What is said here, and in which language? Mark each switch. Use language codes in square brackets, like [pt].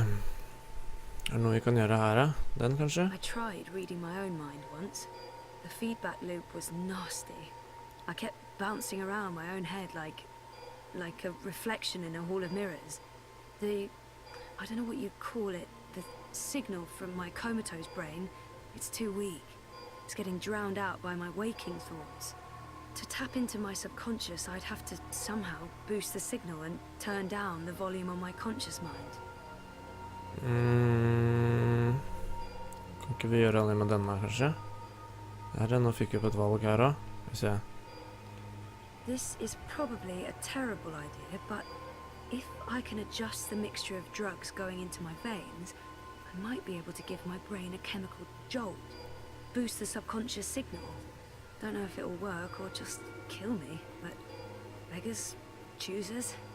[no] Er det noe vi kan gjøre her, da? Den, kanskje? [en] I tried reading my own mind once. The feedback loop was nasty. I kept bouncing around my own head like a reflection in a hall of mirrors. I don't know what you call it, the signal from my comatose brain, it's too weak. It's getting drowned out by my waking thoughts. To tap into my subconscious, I'd have to somehow boost the signal and turn down the volume on my conscious mind. [no] Kan ikke vi gjøre det med denne, kanskje? Nå fikk vi opp et valg her også. Skal vi se. [en] This is probably a terrible idea, but if I can adjust the mixture of drugs going into my veins, I might be able to give my brain a chemical jolt, boost the subconscious signal. Don't know if it'll work or just kill me, but beggars, choosers.